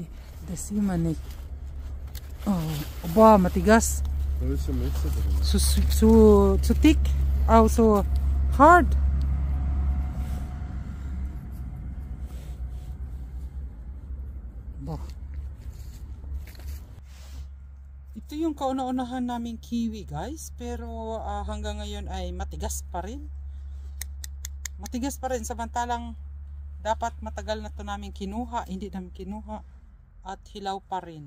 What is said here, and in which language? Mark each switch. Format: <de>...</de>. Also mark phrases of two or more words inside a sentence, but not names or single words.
<de>Das sieht man nicht. Oh, boah, matigas.</de> <en>Zu thick. Also hard. Boah.</en> <tl>Ito yung kauna-unahan naming kiwi guys, pero hanggang ngayon ay matigas pa rin. Matigas pa rin, samantalang dapat matagal na to namin kinuha, hindi namin kinuha at hilaw pa rin.</tl>